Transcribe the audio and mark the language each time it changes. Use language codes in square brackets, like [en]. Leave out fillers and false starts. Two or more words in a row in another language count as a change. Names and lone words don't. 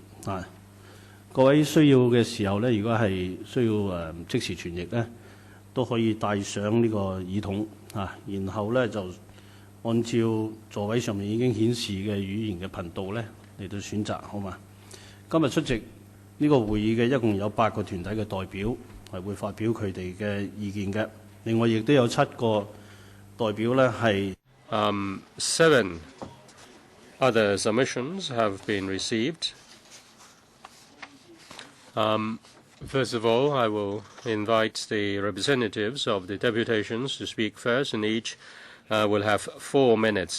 [yue] 各位需要嘅時候呢，如果係需要即時傳譯呢，都可以帶上呢個耳筒然後呢就按照座位上面已經顯示嘅語言嘅頻道呢，嚟到選擇，好嘛？今日出席呢個會議嘅一共有8個團體嘅代表係會發表佢哋嘅意見嘅。另外亦都有7個代表呢係 [en] 7 other submissions have been received. First of all, I will invite the representatives of the deputations to speak first, and each will have 4 minutes.